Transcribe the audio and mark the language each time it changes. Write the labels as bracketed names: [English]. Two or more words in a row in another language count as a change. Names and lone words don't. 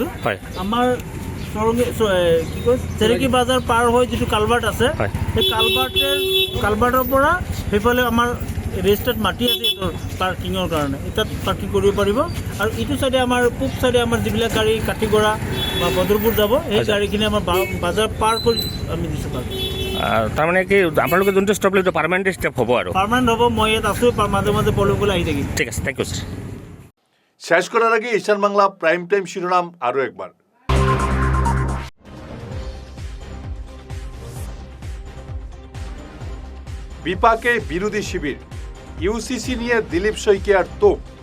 [Assamese] আমাৰ কি কয় চেৰাগী বাজাৰ পাৰ হৈ যিটো কালভাৰ্ট আছে, সেই কালভাৰ্টৰ পৰা সেইফালে আমাৰ ৰেজিষ্টাৰ্ড মাটি আছে এইটোৰ পাৰ্কিঙৰ কাৰণে, তাত পাৰ্কিং কৰিব পাৰিব। আৰু ইটো চাইডে আমাৰ পূব চাইডে আমাৰ যিবিলাক গাড়ী কাটিগড়া বা বদৰপুৰ যাব, সেই গাড়ীখিনি আমাৰ বাজাৰ পাৰ কৰি আমি দিছোঁ পাৰ্কিং। তাৰমানে কি আপোনালোকে যোনটো ষ্টেপ ল'লে এইটো [English] permanent step [Assamese] হ'ব? আৰু পাৰ্মানেণ্ট হ'ব। মই ইয়াত আছোঁ, মাজে মাজে পলবলৈ আহি থাকিম। ঠিক আছে, [English] thank you sir. [Bangla] শেষ করার আগে ঈশান বাংলা প্রাইম টাইম শিরোনাম আরও একবার। বিপাকে বিরোধী শিবির, ইউসিসি নিয়ে দিলীপ শইকিয়ার তোপ।